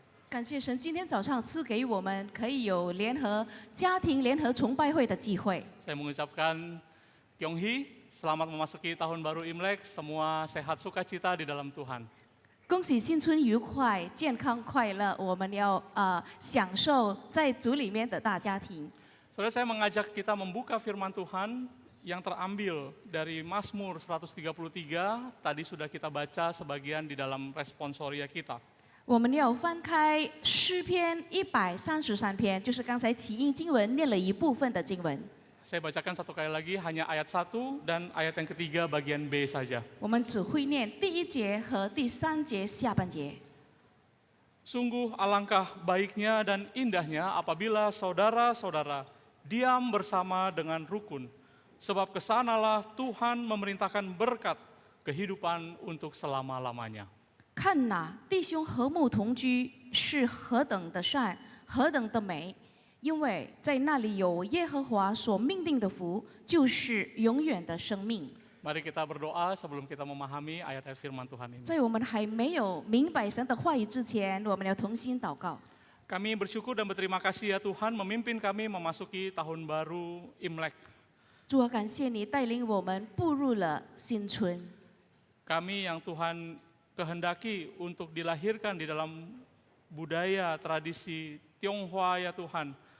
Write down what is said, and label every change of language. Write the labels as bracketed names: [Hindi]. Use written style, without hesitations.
[Chinese] 感谢神，今天早上赐给我们可以有联合家庭联合崇拜会的机会。 [Indonesian] Saya mengucapkan Kyonghi, selamat memasuki tahun baru Imlek, semua sehat sukacita di dalam Tuhan. [Chinese] 恭喜新春愉快、健康快乐！我们要享受在主里面的大家庭。 [Indonesian] Saudara, saya mengajak kita membuka firman Tuhan yang terambil dari Mazmur 133, tadi sudah kita baca sebagian di dalam responsoria kita. [Chinese] 我们要翻开诗篇133篇，就是刚才起因经文念了一部分的经文。 [Indonesian] Saya bacakan satu kali lagi, hanya ayat 1 dan ayat yang ketiga bagian B saja. [Chinese] 我们只会念第1节和第3节下半节。 [Indonesian] Sungguh alangkah baiknya dan indahnya apabila saudara-saudara diam bersama dengan rukun. Sebab kesanalah Tuhan memerintahkan berkat kehidupan untuk selama-lamanya. [Chinese] 看哪，弟兄和睦同居是何等的善，何等的美！因为在那里有耶和华所命定的福，就是永远的生命。 [Indonesian] Mari kita berdoa sebelum kita memahami ayat-ayat firman Tuhan ini. [Chinese] 在我们还没有明白神的话语之前，我们要同心祷告。 [Indonesian] Kami bersyukur dan berterima kasih ya Tuhan memimpin kami memasuki tahun baru Imlek. [Chinese] 主啊，感谢你带领我们步入了新春。 [Indonesian] Kami yang Tuhan kehendaki untuk dilahirkan di dalam budaya tradisi Tionghoa ya Tuhan.